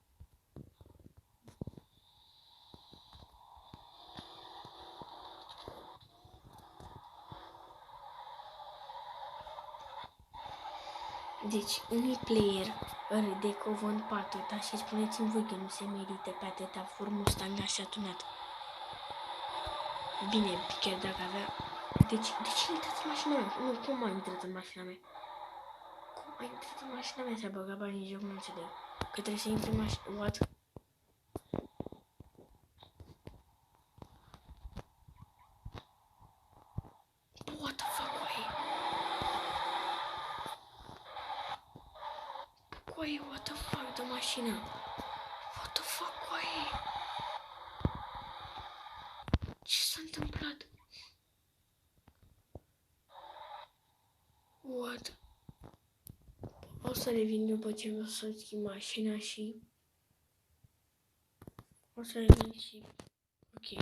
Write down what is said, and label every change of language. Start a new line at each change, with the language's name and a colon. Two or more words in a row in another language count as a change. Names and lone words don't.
Romanian: Deci, unui player râde că o vând pe atâta și spuneți-mi voi că nu se merită pe atâta Ford Mustang așa tunat. Bine, chiar dacă avea... Deci a intrat în mașina mea? Nu, cum a intrat în mașina mea? Cum a intrat în mașina mea? S-a băgat banii în joc, nu înțeleg. Că trebuie să intri în mașina...
English: What? What the fuck,
Romanian: coaie? Coaie,
English: what the fuck
Romanian: de mașină?
English: What the fuck,
Romanian: coaie? Ce s-a întâmplat? What? O să revin după ce o să schimb mașina și... O să revin și... Ok.